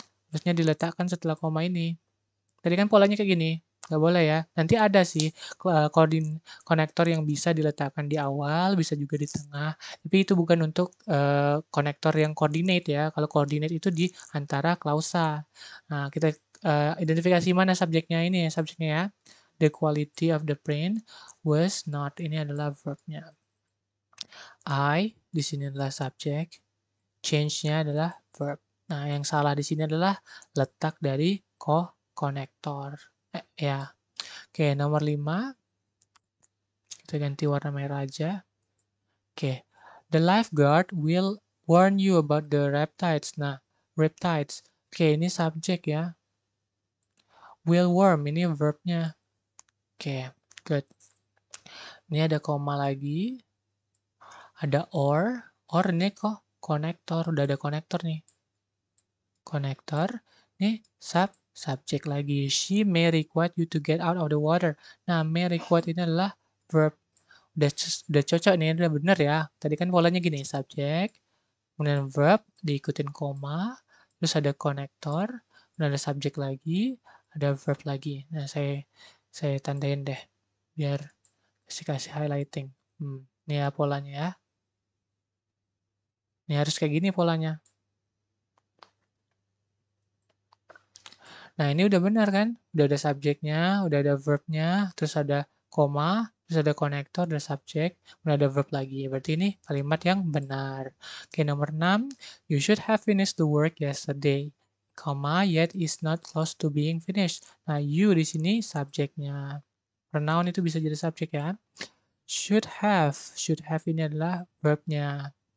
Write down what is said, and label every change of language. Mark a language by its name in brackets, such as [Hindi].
[Indonesian] Harusnya diletakkan setelah koma ini. Tadi kan polanya kayak gini, nggak boleh ya. Nanti ada sih konektor yang bisa diletakkan di awal, bisa juga di tengah. Tapi itu bukan untuk konektor yang coordinate ya. Kalau coordinate itu di antara klausa. Nah, kita identifikasi mana subjeknya ini ya, subjeknya ya. [English] The quality of the print was not. [Indonesian] Ini adalah verbnya. I di sini adalah subjek. Change-nya adalah verb. Nah, yang salah di sini adalah letak dari konektor. Ya. Oke, nomor 5. Kita ganti warna merah aja. Oke. [English] The lifeguard will warn you about the riptides. [Indonesian] Nah, riptides. Oke, ini subjek ya. Will warn, ini verbnya. Oke, good. Ini ada koma lagi. Ada or. Or ini kok konektor. Udah ada konektor nih. Konektor. Nih, subjek lagi. [English] She may require you to get out of the water. [Indonesian] Nah, may require ini adalah verb. Udah cocok nih, udah bener ya. Tadi kan polanya gini, subjek, kemudian verb, diikutin koma, terus ada konektor, kemudian ada subjek lagi, ada verb lagi. Nah, saya tandain deh, biar kasih highlighting. Ini ya polanya ya. Ini harus kayak gini polanya. Nah, ini udah benar kan? Udah ada subjeknya, udah ada verbnya, terus ada koma, terus ada konektor, ada subjek, udah ada verb lagi. Berarti ini kalimat yang benar. Oke, nomor 6. [English] You should have finished the work yesterday, comma, yet is not close to being finished. [Indonesian] Nah, you di sini subjeknya. Pronoun itu bisa jadi subjek ya. Should have ini adalah verbnya.